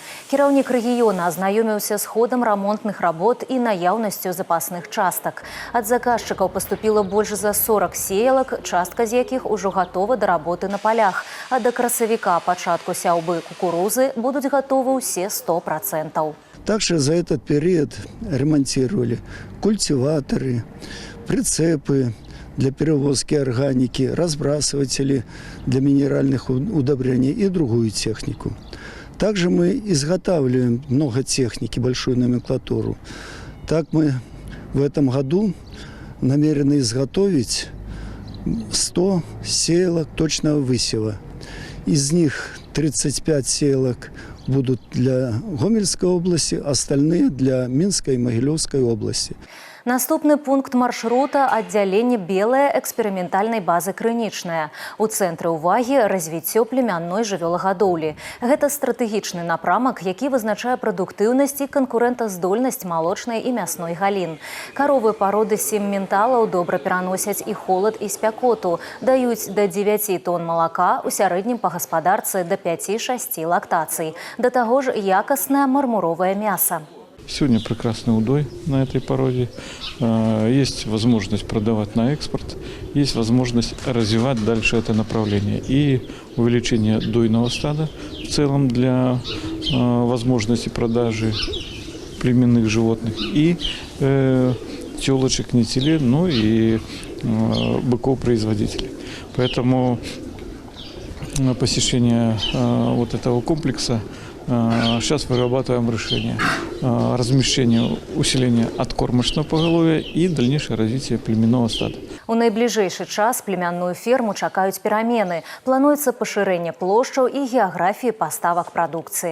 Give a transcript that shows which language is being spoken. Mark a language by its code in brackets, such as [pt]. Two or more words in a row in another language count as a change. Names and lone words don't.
[be] Кіраўнік рэгіёна азнаёміўся з ходам рамонтных работ і наяўнасцю запасных частак. Ад заказчыкаў паступіла больш за 40 сеялак, частка з якіх ужо гатова да работы на палях. А да красавіка пачатку сяўбы кукурузы будуць гатовы ўсе 100%. [ru] Также за этот период ремонтировали культиваторы, прицепы для перевозки органики, разбрасыватели для минеральных удобрений и другую технику. Также мы изготавливаем много техники, большую номенклатуру. Так мы в этом году намерены изготовить 100 сеялок точного высева. Из них 35 сеялок будут для Гомельской области, остальные для Минской и Могилевской области. [be] Наступны пункт маршрута – аддзяленне белае эксперыментальнай базы «Крынічная». У цэнтры ўвагі развіццё племянной жывёлагадоўлі. Гэта стратэгічны напрамак, які вызначае прадуктыўнасць і канкурэнтаздольнасць малочнай і мясной галін. Каровы пароды сімменталаў добра пераносяць і холад, і спякоту. Даюць да 9 тонн малака, у сярэднім па гаспадарцы да 5-6 лактацый. Да таго ж якаснае мармуровае мяса. [ru] Сегодня прекрасный удой на этой породе. Есть возможность продавать на экспорт, есть возможность развивать дальше это направление. И увеличение дойного стада в целом для возможности продажи племенных животных. И телочек не теле, но и быков-производителей. Поэтому посещение вот этого комплекса сейчас вырабатываем решение размещения, усиления откормочного поголовья и дальнейшее развитие племенного стада. [be] У найбліжэйшы час племянную ферму чакаюць перамены. Плануецца пашырэнне плошчаў і геаграфіі паставак прадукцыі.